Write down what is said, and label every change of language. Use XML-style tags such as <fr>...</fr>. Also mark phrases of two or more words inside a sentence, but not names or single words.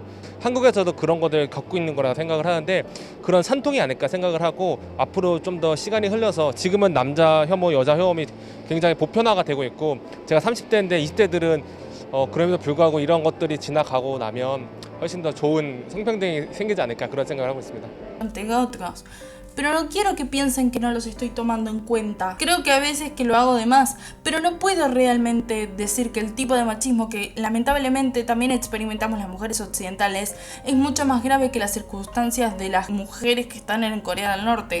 <ko>한국에서도 그런 것들 겪고 있는 거라 생각을 하는데 그런 산통이 아닐까 생각을 하고 앞으로 좀 더 시간이 흘러서 지금은 남자 혐오, 여자 혐오이 굉장히 보편화가 되고 있고 제가 30대인데 20대들은 그럼에도 불구하고 이런 것들이 지나가고 나면 훨씬 더 좋은 성평등이 생기지 않을까 그런 생각을 하고 있습니다.</ko> <es>Pero no quiero que piensen que no los estoy tomando en cuenta. Creo que a veces que lo hago de más, pero no puedo realmente decir que el tipo de machismo que lamentablemente también experimentamos las mujeres occidentales es mucho más grave que las circunstancias de las mujeres que están en Corea del Norte.</es>